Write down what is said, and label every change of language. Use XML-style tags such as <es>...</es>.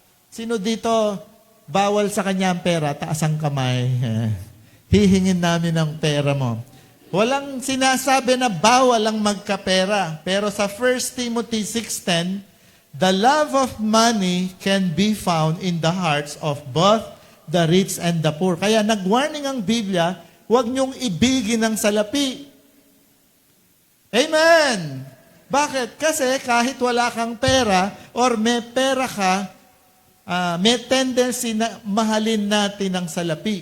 <tl>Sino dito bawal sa kanya ang pera? Taas ang kamay. Hihingin namin ang pera mo. Walang sinasabi na bawal ang magkapera. Pero sa</tl> <en>1 Timothy 6:10, the love of money can be found in the hearts of both the rich and the poor.</en> <tl>Kaya nag-warning ang Biblia, huwag niyong ibigin ang salapi. Amen! Bakit? Kasi kahit wala kang pera or may pera ka, may tendency na mahalin natin ang salapi.</tl>